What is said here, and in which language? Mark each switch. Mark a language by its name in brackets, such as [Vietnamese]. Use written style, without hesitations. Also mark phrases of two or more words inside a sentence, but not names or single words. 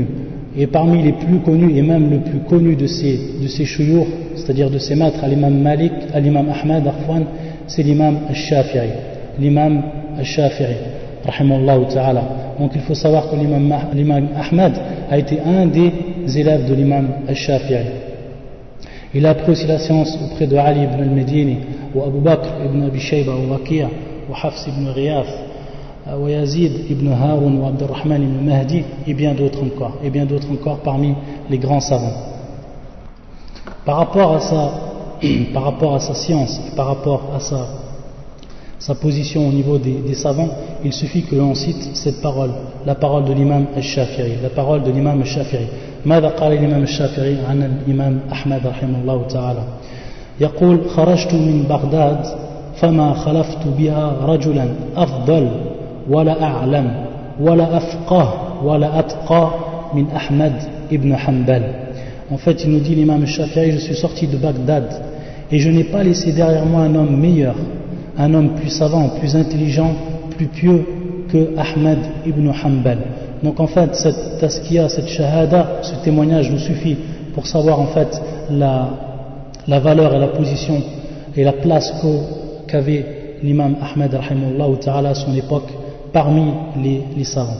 [French] Et parmi les plus connus, et même le plus connu de ces shuyukh, c'est-à-dire de ces maîtres à l'imam Malik, à l'imam Ahmed, c'est l'imam al-Shafi'i. L'imam al-Shafi'i, [Arabic] رحمه الله تعالى. [French] Donc il faut savoir que l'imam Ahmed a été un des élèves de l'imam al-Shafi'i. Il a appris aussi la science auprès de Ali ibn al-Medini, ou Abu Bakr ibn Abi Shayba, ou Waqi', ou Hafs ibn Ghiyath, ou Yazid ibn Harun, ou Abdurrahman ibn Mahdi, et bien d'autres encore parmi les grands savants. Par rapport à sa science, par rapport à sa position au niveau des savants, il suffit que l'on cite cette parole, la parole de l'imam al-Shafi'i, [Arabic] ماذا قال الإمام الشافعي عن الإمام أحمد رحمه الله تعالى؟ يقول: خرجت من بغداد فما خلفت بها رجلا أفضل ولا أعلم ولا أفقه ولا أتقى من أحمد ibn Hanbal. [French] En fait, il nous dit l'imam al-Shafi'i: je suis sorti de Bagdad et je n'ai pas laissé derrière moi un homme meilleur, un homme plus savant, plus intelligent, plus pieux que Ahmed ibn Hanbal. Donc en fait, cette taskiya, cette shahada, ce témoignage nous suffit pour savoir en fait la valeur et la position et la place qu'avait l'imam Ahmed [Arabic] رحمه الله تعالى [French] à son époque parmi les savants.